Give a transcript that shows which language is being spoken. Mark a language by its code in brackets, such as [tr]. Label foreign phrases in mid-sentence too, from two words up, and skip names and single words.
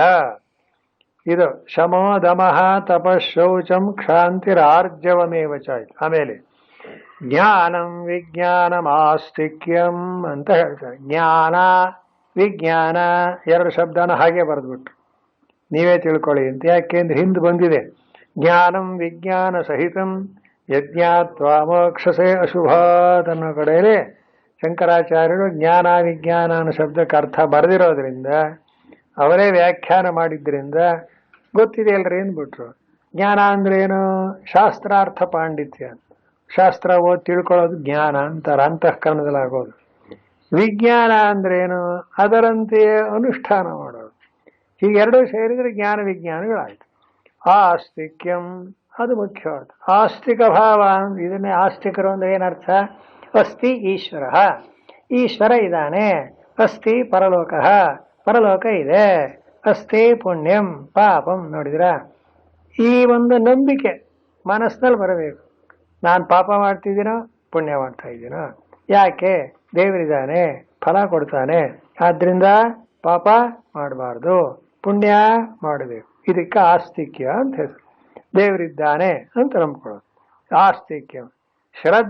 [sa] ಇದು ಶಮೋ ದಮಃ ತಪಶೌಚಂ ಕ್ಷಾಂತಿರಾರ್ಜವಮೇವ ಚ. [kn] ಆಮೇಲೆ [sa] ಜ್ಞಾನಂ ವಿಜ್ಞಾನಮಾಸ್ತಿಕ್ಯಂ [kn] ಅಂತ ಹೇಳ್ತಾರೆ. ಜ್ಞಾನ ವಿಜ್ಞಾನ ಎರಡು ಶಬ್ದನ ಹಾಗೆ ಬರೆದ್ಬಿಟ್ರು, ನೀವೇ ತಿಳ್ಕೊಳ್ಳಿ ಅಂತ. ಯಾಕೆಂದ್ರೆ ಹಿಂದೆ ಬಂದಿದೆ [sa] ಜ್ಞಾನಂ ವಿಜ್ಞಾನ ಸಹಿತಂ ಯಜ್ಞಾತ್ವಾ ಮೋಕ್ಷಸೆ ಅಶುಭಾತ್ [kn] ಅನ್ನೋ ಕಡೆಯಲ್ಲಿ ಶಂಕರಾಚಾರ್ಯರು ಜ್ಞಾನ ವಿಜ್ಞಾನ ಅನ್ನೋ ಶಬ್ದಕ್ಕೆ ಅರ್ಥ ಬರೆದಿರೋದ್ರಿಂದ, ಅವರೇ ವ್ಯಾಖ್ಯಾನ ಮಾಡಿದ್ರಿಂದ ಗೊತ್ತಿದೆಯಲ್ರಿ ಅಂದ್ಬಿಟ್ರು. ಜ್ಞಾನ ಅಂದ್ರೆ ಏನು? ಶಾಸ್ತ್ರಾರ್ಥ ಪಾಂಡಿತ್ಯ. ಶಾಸ್ತ್ರ ಓದಿ ತಿಳ್ಕೊಳ್ಳೋದು ಜ್ಞಾನ ಅಂತಾರೆ, ಅಂತಃಕರಣದಲ್ಲಾಗೋದು. ವಿಜ್ಞಾನ ಅಂದ್ರೇನು? ಅದರಂತೆಯೇ ಅನುಷ್ಠಾನ ಮಾಡೋದು. ಹೀಗೆರಡೂ ಸೇರಿದ್ರೆ ಜ್ಞಾನ ವಿಜ್ಞಾನಗಳಾಯ್ತು. ಆಸ್ತಿಕ್ಯಂ ಅದು ಮುಖ್ಯವಾದ. ಆಸ್ತಿಕ ಭಾವ, ಇದನ್ನೇ ಆಸ್ತಿಕರು ಅಂದ್ರೆ ಏನರ್ಥ? [sa] ಅಸ್ತಿ ಈಶ್ವರ, [kn] ಈಶ್ವರ ಇದ್ದಾನೆ. [sa] ಅಸ್ತಿ ಪರಲೋಕ, [kn] ಪರಲೋಕ ಇದೆ. [sa] ಅಸ್ತಿ ಪುಣ್ಯಂ ಪಾಪಂ. [kn] ನೋಡಿದ್ರ, ಈ ಒಂದು ನಂಬಿಕೆ ಮನಸ್ಸಿನಲ್ಲಿ ಬರಬೇಕು. ನಾನು ಪಾಪ ಮಾಡ್ತಿದ್ದೀನೋ ಪುಣ್ಯ ಮಾಡ್ತಾ ಇದ್ದೀನೋ? ಯಾಕೆ? ದೇವರಿದ್ದಾನೆ, ಫಲ ಕೊಡ್ತಾನೆ, ಆದ್ರಿಂದ ಪಾಪ ಮಾಡಬಾರ್ದು, ಪುಣ್ಯ ಮಾಡಬೇಕು. ಇದಕ್ಕೆ ಆಸ್ತಿಕ್ಯ ಅಂತ ಹೆಸರು. ದೇವರಿದ್ದಾನೆ ಅಂತ ನಂಬ್ಕೊಳ್ಳೋದು ಆಸ್ತಿಕ್ಯ.